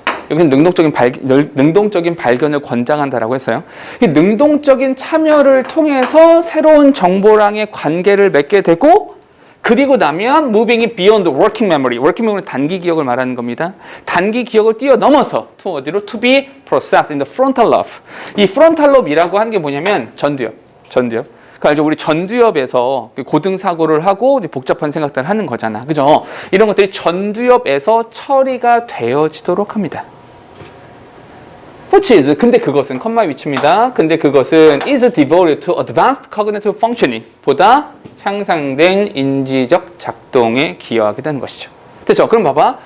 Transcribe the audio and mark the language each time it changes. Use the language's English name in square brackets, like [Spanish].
[Korean] 여기는 능동적인 발견을 권장한다라고 했어요. 이 능동적인 참여를 통해서 새로운 정보랑의 관계를 맺게 되고, 그리고 나면 [English] moving it beyond the working memory. [Korean] working memory는 단기 기억을 말하는 겁니다. 단기 기억을 뛰어넘어서 to 어디로? [English] to be processed in the frontal lobe. [Korean] 이 frontal lobe이라고 하는 게 뭐냐면 전두엽. 그러니까 우리 전두엽에서 고등사고를 하고 복잡한 생각들을 하는 거잖아. 그죠? 이런 것들이 전두엽에서 처리가 되어지도록 합니다. [English] Which is, [Korean] 근데 그것은, 컴마 위치입니다. 근데 그것은 [English] is devoted to advanced cognitive functioning, [Korean] 보다 향상된 인지적 작동에 기여하게 되는 것이죠. 됐죠? 그럼 봐봐.